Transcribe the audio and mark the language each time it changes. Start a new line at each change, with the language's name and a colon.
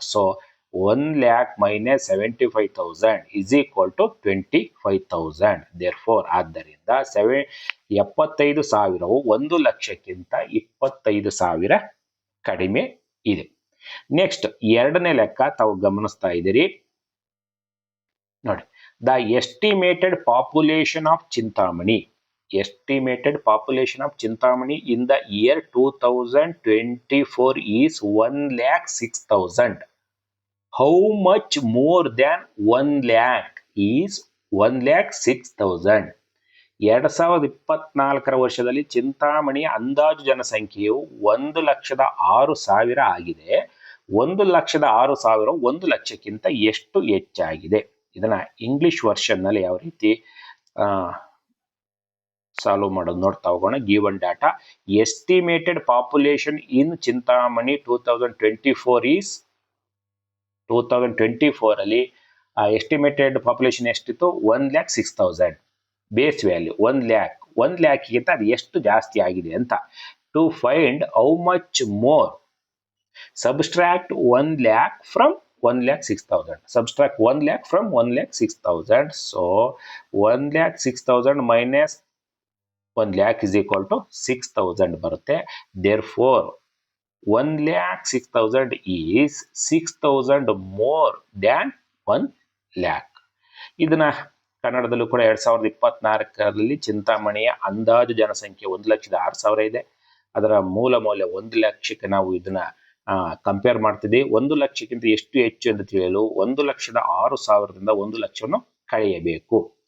English: So 1,00,000 minus 75,000 is equal to 25,000. Therefore,
Kannada: ಆದ್ದರಿಂದ 75,000ವು 1,00,000ಕ್ಕಿಂತ 25,000 ಕಡಿಮೆ ಇದೆ. ನೆಕ್ಸ್ಟ್ 2ನೇ ಲೆಕ್ಕ ತಾವು ಗಮನಿಸ್ತಾ ಇದ್ದೀರಿ ನೋಡಿ.
English: The estimated population of Chintamani. Estimated population of Chintamani in the year 2024 is 1,06,000. How much more than 1,00,000 is 1,06,000?
Kannada: 2024 ವರ್ಷದಲ್ಲಿ ಚಿಂತಾಮಣಿಯ ಅಂದಾಜು ಜನಸಂಖ್ಯೆಯು 1,06,000 ಆಗಿದೆ. 1,06,000 1 ಲಕ್ಷಕ್ಕಿಂತ ಎಷ್ಟು ಹೆಚ್ಚಾಗಿದೆ? ಇದನ್ನ ಇಂಗ್ಲಿಷ್ ವರ್ಷನ್ ನಲ್ಲಿ ಯಾವ ರೀತಿ ಸಾಲ್ವ್ ಮಾಡೋದು ನೋಡ್ತಾ ಹೋಗೋಣ.
English: given data estimated population in Chintamani 2024 is 2024
Kannada: ಅಲ್ಲಿ ಎಸ್ಟಿಮೇಟೆಡ್ ಪಾಪ್ಯುಲೇಷನ್ ಎಷ್ಟಿತ್ತು? 1,06,000. ಬೇಸ್ ವ್ಯಾಲ್ಯೂ 1 ಲ್ಯಾಕ್ಗಿಂತ ಅದು ಎಷ್ಟು ಜಾಸ್ತಿ ಆಗಿದೆ ಅಂತ.
English: To find how much more subtract 1 lakh from 1,06,000. Subtract 1 lakh from 1,06,000. So 1,06,000 minus 1 lakh is equal to 6,000
Kannada: ಬರುತ್ತೆ.
English: Therefore 1,06,000 is 6,000 more than 1 lakh.
Kannada: ಇದನ್ನ ಕನ್ನಡದಲ್ಲೂ ಕೂಡ 2024ರಲ್ಲಿ ಚಿಂತಾಮಣಿಯ ಅಂದಾಜು ಜನಸಂಖ್ಯೆ 1,06,000 ಇದೆ. ಅದರ ಮೂಲ ಮೌಲ್ಯ 1 ಲಕ್ಷಕ್ಕೆ ನಾವು ಇದನ್ನ ಕಂಪೇರ್ ಮಾಡ್ತಿದ್ದೀವಿ. 1 ಲಕ್ಷಕ್ಕಿಂತ ಎಷ್ಟು ಹೆಚ್ಚು ಎಂದು ತಿಳಿಯಲು 1,06,000ದಿಂದ 1 ಲಕ್ಷವನ್ನು ಕಳೆಯಬೇಕು.